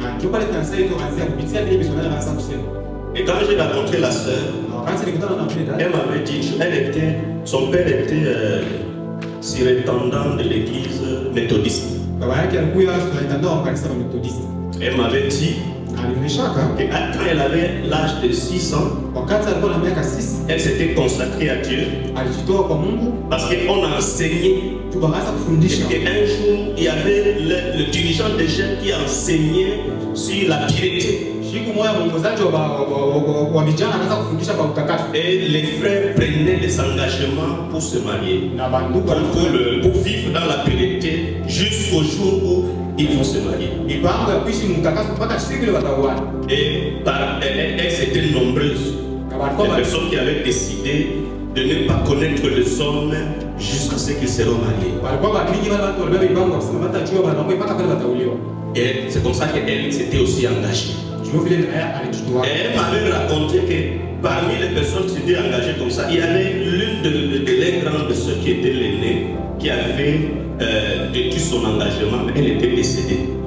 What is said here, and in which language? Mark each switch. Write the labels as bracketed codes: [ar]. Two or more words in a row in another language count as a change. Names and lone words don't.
[fr] Et quand j'ai rencontré la sœur, elle m'avait dit, son père était surintendant de l'église méthodiste. Elle m'avait dit, [sw] alionyeshaka [fr] quand elle avait l'âge de 6 ans, [sw] wakati alikuwa na miaka 6 [fr] elle s'était consacrée à Dieu [sw] alijitoa kwa Mungu [fr] parce qu'on a enseigné [sw] tukaanza kufundisha [fr] qu'un jour il y avait le dirigeant des jeunes qui enseignait sur la piété. [sw] siku moja mwongozaji wa vijana anaanza kufundisha kwa utakatifu [fr] Et les frères prenaient des engagements pour se marier, [sw] na bandugu [fr] pour vivre dans la piété jusqu'au jour où ils vont se marier. [sw] mipango ya kuishi mtakatifu mpaka siku ile wataoana. [fr] Et elles étaient nombreuses, les personnes qui avaient décidé de ne pas connaître les hommes jusqu'à ce qu'ils seront mariés. Et c'est comme ça qu'elle s'était aussi engagée. Et elle m'avait raconté que parmi les personnes qui s'étaient engagées comme ça, il y avait l'une de les grandes sœurs qui était l'aînée, qui avait détruit son engagement, mais elle était décédée.